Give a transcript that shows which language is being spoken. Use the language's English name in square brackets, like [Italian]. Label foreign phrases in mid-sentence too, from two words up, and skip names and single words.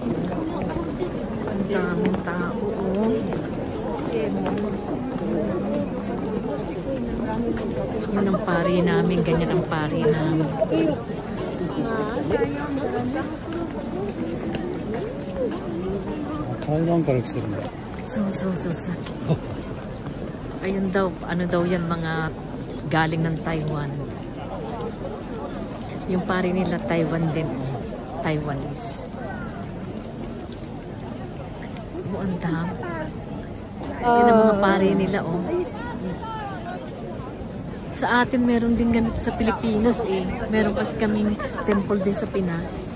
[Filipino] Ang daming tao, Yun ang pari namin, ganyan ang pari namin. [Japanese] Taiwan から来てるんだ。 [Filipino] そうさ。Ayun daw, daw yan, mga galing ng Taiwan. Yung pari nila Taiwan din, Taiwanese. Ang dami. Yan ang mga pari nila, Sa atin meron din ganito sa Pilipinas Meron kasi kaming temple din sa Pinas.